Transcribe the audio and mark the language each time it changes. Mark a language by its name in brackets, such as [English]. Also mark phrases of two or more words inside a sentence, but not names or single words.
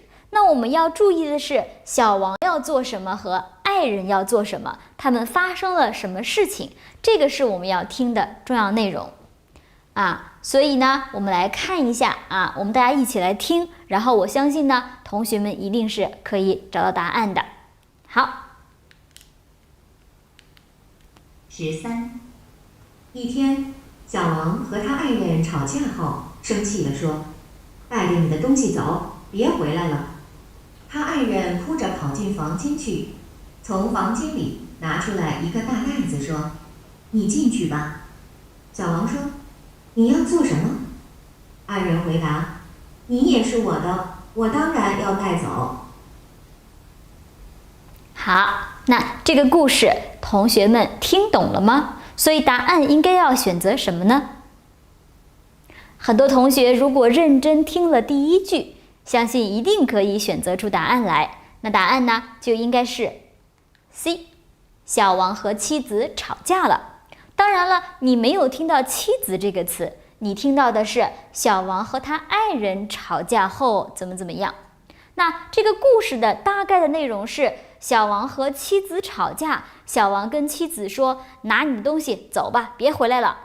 [Chinese] 那我們要注意的是，小王要做什麼和爱人要做什么，他们发生了什麼事情，這個是我們要聽的重要內容所以呢，我們來看一下我們大家一起來聽，然後我相信呢，同學們一定是可以找到答案的。好，13。一天，小王和他愛人吵架後，生氣地說：“帶着你的東西走，別回來了。” 他愛人哭着跑進房間去，從房間裡拿出來一個大袋子，說：“你進去吧。” 小王說：“你要做什麼？” 愛人回答：“你也是我的，我當然要帶走。” 好，那這個故事同學們聽懂了嗎？所以答案應該要選擇什麼呢？很多同學如果認真聽了第一句，相信一定可以選擇出答案來。那答案呢，就應該是 C，小王和妻子吵架了。當然了，你沒有聽到妻子這個詞，你聽到的是小王和他愛人吵架後怎麼樣。那這個故事的大概的內容是，小王和妻子吵架，小王跟妻子說：“拿你的東西走吧，別回來了。”